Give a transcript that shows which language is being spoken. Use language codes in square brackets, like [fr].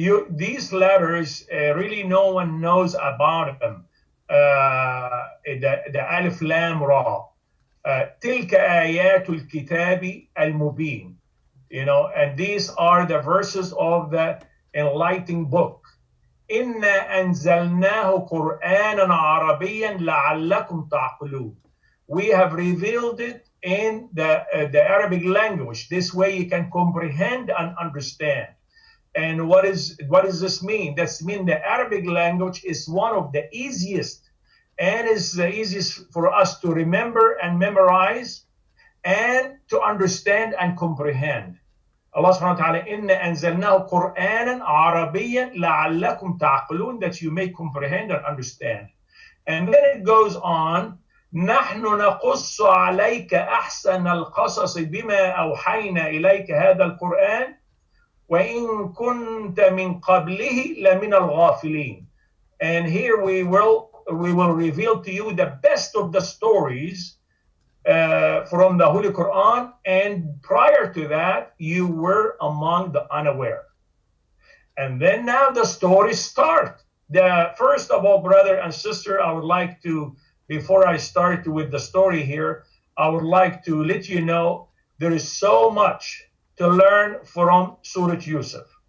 [en] These letters, really no one knows about them. [ar] The Alif Lam Ra. تلك آيات الكتاب المبين. [en] And these are the verses of the enlightening book. [ar] إنا أنزلناه قرآنا عربيا لعلكم تعقلون. [en] We have revealed it in the Arabic language. This way you can comprehend and understand. And what does this mean? That means the Arabic language is one of the easiest, and is the easiest for us to remember and memorize and to understand and comprehend. [ar] Allah subhanahu wa ta'ala, إِنَّا أَنزَلْنَاهُ قُرْآنًا عَرَبِيًّا لَعَلَّكُمْ تَعْقِلُونَ, [en] that you may comprehend and understand. And then it goes on, [ar] نَحْنُ نَقُصُّ عَلَيْكَ أَحْسَنَ الْقَصَصِ بِمَا أَوْحَيْنَا إِلَيْكَ هَذَا الْقُرْآنِ وَإِن كُنْتَ مِنْ قَبْلِهِ لَمِنَ الْغَافِلِينَ. [en] And here we will reveal to you the best of the stories from the Holy Quran, and prior to that you were among the unaware. And then now the story starts. First of all, brother and sister, I would like to, before I start with the story here, I would like to let you know there is so much to learn from Surah Yusuf.